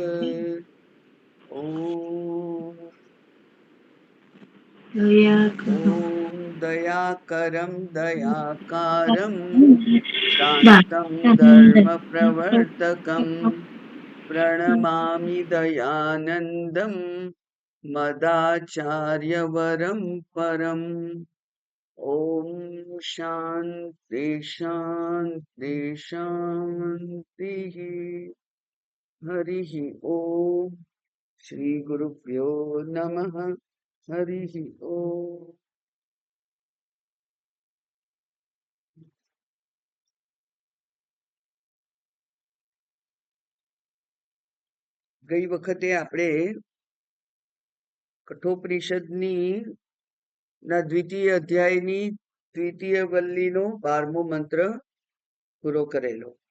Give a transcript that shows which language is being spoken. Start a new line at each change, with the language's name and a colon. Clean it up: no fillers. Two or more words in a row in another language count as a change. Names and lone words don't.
Sanskrit: ॐ ॐ दयाकरं दयाकारं शान्तं धर्मप्रवर्तकं प्रणमामि दयानन्दं मदाचार्यवरं परम्। ॐ शान्ति शान्ति शान्तिः। हरिः ॐ श्रीगुरुभ्यो नमः। हरिः ॐ।
Gujarati: ગઈ વખતે આપણે કઠોપનિષદની ના દ્વિતીય અધ્યાયની દ્વિતીય વલ્લીનો 12મો મંત્ર પૂરો કરેલો.